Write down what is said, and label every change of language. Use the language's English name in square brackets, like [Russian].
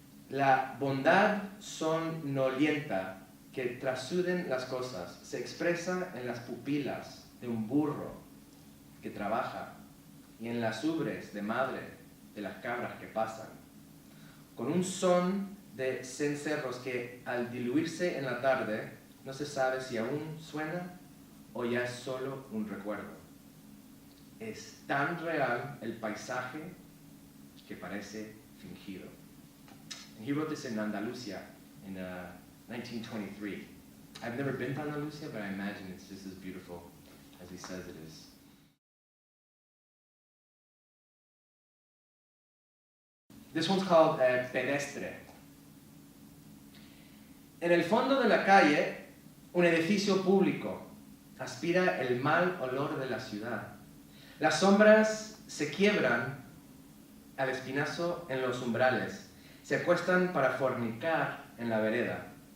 [Spanish] La bondad somnolienta que trasuden las cosas se expresa en las pupilas de un burro que trabaja y en las ubres de madre de las cabras que pasan, con un son de cencerros que al diluirse en la tarde no se sabe si aún suena o ya es solo un recuerdo. Es tan real el paisaje que parece fingido. [English] And he wrote this in Andalusia in 1923. I've never been to Andalusia, but I imagine it's just as beautiful as he says it is. This one's called Pedestre. [Spanish] En el fondo de la calle, un edificio público aspira el mal olor de la ciudad. Las sombras se quiebran al espinazo en los umbrales, se acuestan para fornicar en la vereda.